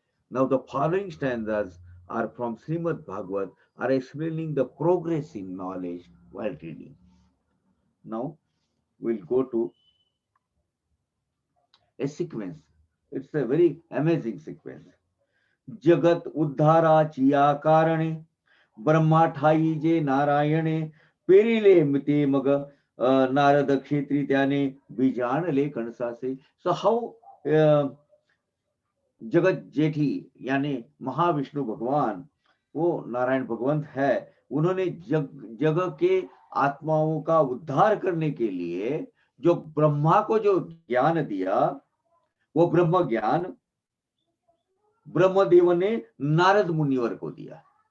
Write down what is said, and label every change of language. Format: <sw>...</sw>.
<en>Now, the following stanzas are from Srimad Bhagavat, are explaining the progress in knowledge while reading. Now, we'll go to a sequence. It's a very amazing sequence.</en> <mr>जगत उद्धाराची या कारणे ब्रह्मा ठाई जे नारायणे पेरिले मिते मग नारद क्षेत्री त्याने बीजाणले कणसासे.</mr> <en>So how</en> <hi>जगत जेठी यानी महाविष्णु भगवान, वो नारायण भगवंत है, उन्होंने जग के आत्माओं का उद्धार करने के लिए जो ब्रह्मा को जो ज्ञान दिया, वो ब्रह्म ज्ञान ब्रह्मदेव ने नारद मुनिवर को दिया.</hi>